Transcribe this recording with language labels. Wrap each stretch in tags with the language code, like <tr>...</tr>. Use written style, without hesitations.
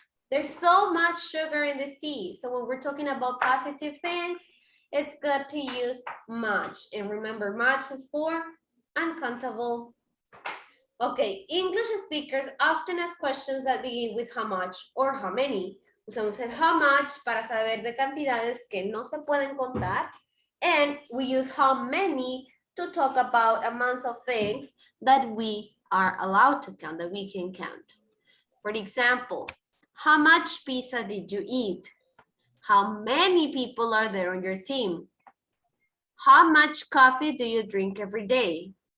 <en>There's so much sugar in this tea. So when we're talking about positive things, it's good to use much. And remember, much is for uncountable. Okay, English speakers often ask questions that begin with how much or how many.</en> <es>Usamos el how much para saber de cantidades que no se pueden contar.</es> <en>And we use how many to talk about amounts of things that we are allowed to count, that we can count. For example, how much pizza did you eat? How many people are there on your team? How much coffee do you drink every day?</en>